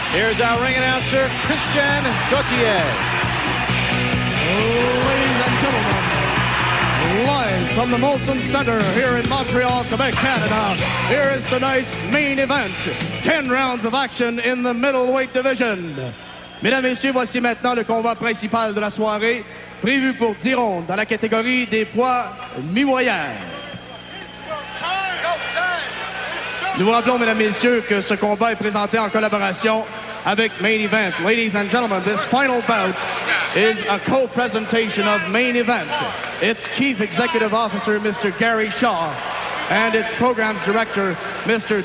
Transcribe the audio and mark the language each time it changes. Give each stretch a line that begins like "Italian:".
English: Here's our ring announcer, Christian Gauthier. Ladies and gentlemen, live from the Molson Center here in Montreal, Quebec, Canada, here is tonight's main event. 10 rounds of action in the middleweight division.
French: Mesdames, Messieurs, voici maintenant le combat principal de la soirée, prévu pour 10 rondes dans la catégorie des poids mi-moyens. Nous vous rappelons, mesdames, messieurs, que ce combat est présenté en collaboration avec Main Event.
English: Ladies and gentlemen, this final bout is a co-presentation of Main Event. Its Chief Executive Officer, Mr. Gary Shaw, and its Programs Director, Mr.